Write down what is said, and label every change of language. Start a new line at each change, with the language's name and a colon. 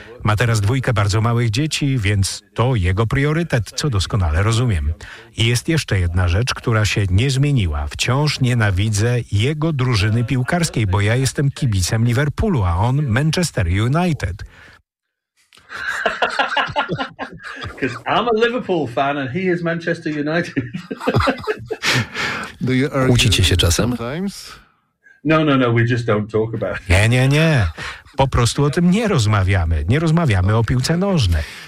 Polish: Ma teraz dwójkę bardzo małych dzieci, więc to jego priorytet, co doskonale rozumiem. I jest jeszcze jedna rzecz, która się nie zmieniła. Wciąż nienawidzę jego drużyny piłkarskiej, bo ja jestem kibicem Liverpoolu, a on Manchester United.
English: Because I'm a Liverpool fan and he is Manchester United. Do you argue?
Polish: Kłócicie się czasem?
English: No, we just don't talk about it.
Polish: Nie. Po prostu o tym nie rozmawiamy. Nie rozmawiamy o piłce nożnej.